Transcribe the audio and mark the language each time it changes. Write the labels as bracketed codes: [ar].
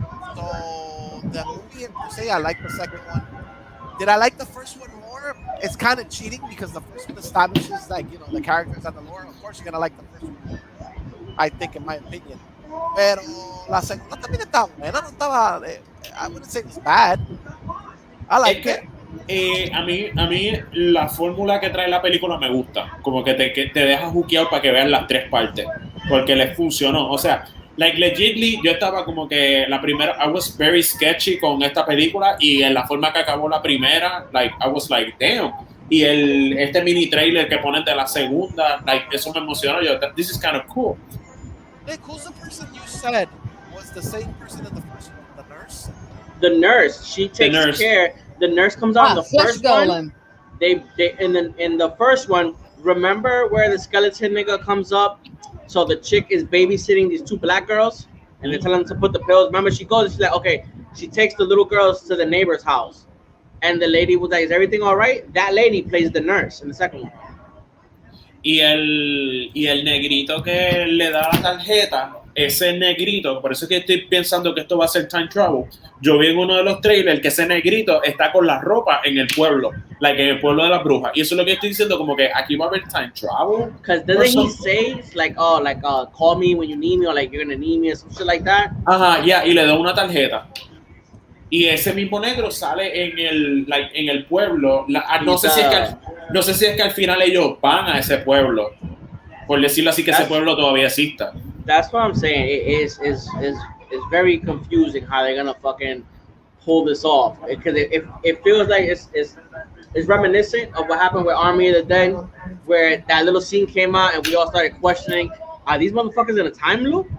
[en] So the movie per se, I like the second one. Did I like the first one more? It's kind of cheating because the first one establishes, like, you know, the characters and the lore. Of course, you're gonna like the first one, I think, in my opinion. [es] Pero la segunda también estaba buena, no estaba. [en] I wouldn't say it was bad. I like it. [es] A mí la fórmula que trae la película me gusta, como que te deja juqueado para que vean las tres partes, porque les funcionó. O sea, like legitly, yo estaba como que la primera, [en] I was very sketchy [es] con esta película, y en la forma que acabó la primera, like, [en] I was like, damn. [es] Y este mini trailer que ponen de la segunda, like, eso me emocionó. [en] Yo, this is kind of cool. Nick, who's the person you said was the same person in the first one, the nurse? The nurse, she takes care. The nurse comes out in the first one. They in the first one, remember where the skeleton nigga comes up? So the chick is babysitting these two black girls, and they tell them to put the pills. Remember, she goes, she's like, okay. She takes the little girls to the neighbor's house, and the lady was like, "Is everything all right?" That lady plays the nurse in the second one. [es] Y el negrito que le da la tarjeta, ese negrito, por eso es que estoy pensando que esto va a ser time travel. Yo vi en uno de los trailers que ese negrito está con la ropa en el pueblo, like en el pueblo de las brujas. Y eso es lo que estoy diciendo, como que aquí va a haber time travel. [en] Because doesn't he say like, oh, like, call me when you need me, or like you're gonna need me, or some shit like that? [es] Ajá, ya, y le da una tarjeta. Y ese mismo negro sale en el pueblo. No sé si es que al final ellos van a ese pueblo, por decirlo así, que ese pueblo todavía exista. [en] That's what I'm saying. It is very confusing how they're gonna fucking pull this off, because it feels like it's reminiscent of what happened with Army of the Dead, where that little scene came out and we all started questioning, are these motherfuckers in a time loop?